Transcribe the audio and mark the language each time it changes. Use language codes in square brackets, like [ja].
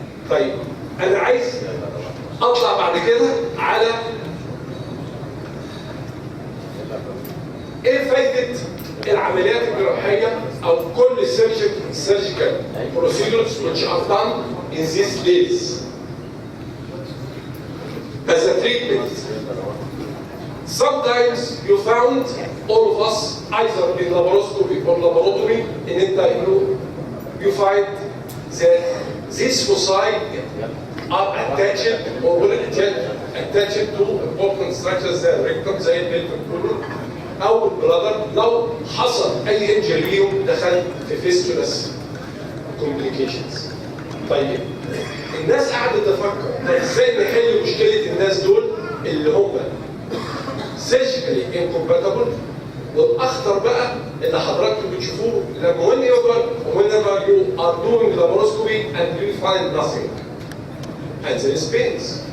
[ar] طيب انا عايز اطلع بعد كده على ايه فايده العمليات الجراحيه او كل [en] surgical procedures which are done in these days as a treatment. Sometimes you found all of us either in laparoscopy or laparotomy in you find that this foci are attached or will attached to important structures زي الريكتوم زي البلفيك colon او البلادر. [ar] لو حصل اي انجري ليهم دخل في فيستولاس كومبليكيشنز. طيب الناس قاعده تفكر طب ازاي نحل مشكله الناس دول اللي هم سيرجيكالي انكومباتبل، والاخطر بقى اللي حضراتكم بتشوفوه لما [en] whenever you are doing laparoscopy and you find nothing and there is pains.